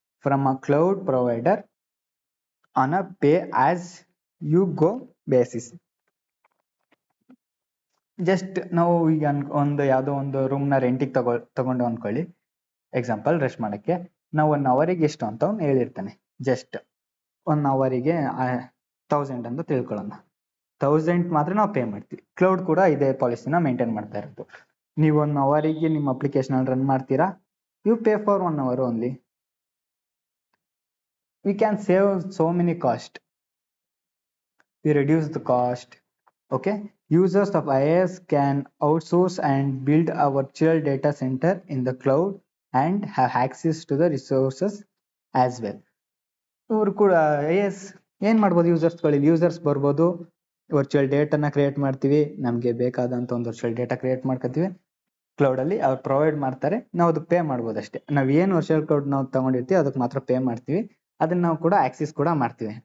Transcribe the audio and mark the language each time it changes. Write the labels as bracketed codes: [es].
[en] from a cloud provider on a pay as you go basis. [kn] Just ನಾವು ಈಗ ಒಂದು ಯಾವುದೋ ಒಂದು ರೂಮ್ನ ರೆಂಟಿಗೆ ತಗೊಂಡು ಅನ್ಕೊಳ್ಳಿ, ಎಕ್ಸಾಂಪಲ್ ರೆಸ್ಟ್ ಮಾಡೋಕ್ಕೆ. ನಾವು 1 ಅವರಿಗೆ ಎಷ್ಟು ಅಂತ ಅವ್ನು ಹೇಳಿರ್ತಾನೆ. ಜಸ್ಟ್ 1 ಅವರಿಗೆ 1000 ಅಂತ ತಿಳ್ಕೊಳ್ಳೋಣ. 1000 ಮಾತ್ರ ನಾವು ಪೇ ಮಾಡ್ತೀವಿ. ಕ್ಲೌಡ್ ಕೂಡ ಇದೇ ಪಾಲಿಸಿನ ಮೇಂಟೈನ್ ಮಾಡ್ತಾ ಇರೋದು. ನೀವು 1 ಅವರಿಗೆ ನಿಮ್ಮ ಅಪ್ಲಿಕೇಶನ್ ರನ್ ಮಾಡ್ತೀರಾ, [en] You pay for 1 hour only. We can save so many cost. We reduce the cost. Okay, users of IaaS can outsource and build a virtual data center in the cloud and have access to the resources as well. [kn] ಇವರು ಕೂಡ IaaS ಏನ್ ಮಾಡ್ಬೋದು, users ಬರ್ಬೋದು, virtual ಡೇಟಾನ create ಮಾಡ್ತೀವಿ, ನಮಗೆ ಬೇಕಾದಂತ ಒಂದು virtual data create ಮಾಡ್ಕೊತೀವಿ, ಕ್ಲೌಡ್ ಅಲ್ಲಿ ಅವ್ರು ಪ್ರೊವೈಡ್ ಮಾಡ್ತಾರೆ, ನಾವು ಅದಕ್ಕೆ ಪೇ ಮಾಡ್ಬೋದು ಅಷ್ಟೇ. ನಾವು ಏನು ವರ್ಚುವಲ್ ಕ್ಲೌಡ್ ನಾವು ತಗೊಂಡಿರ್ತೀವಿ ಅದಕ್ಕೆ ಮಾತ್ರ ಪೇ ಮಾಡ್ತೀವಿ. ಅದನ್ನ ನಾವು ಕೂಡ ಆಕ್ಸೆಸ್ ಕೂಡ ಮಾಡ್ತೀವಿ.